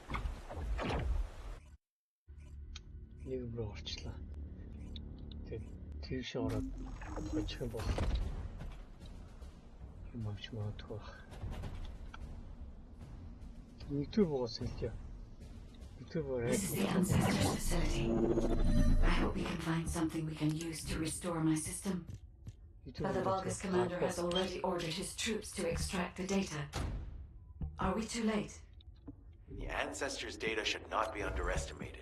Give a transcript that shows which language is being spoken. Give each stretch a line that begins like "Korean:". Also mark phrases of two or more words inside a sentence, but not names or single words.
Mongolian: Нэг рүү орчлаа. Тэг. Тийш ороод очих юм бол юм авч магадгүй байна. YouTube угаас хэлье.
English: This is the Ancestors facility. I hope we can find something we can use to restore my system. But the Vulgus commander has already ordered his troops to extract the data. Are we too late? The Ancestors' data should not be underestimated.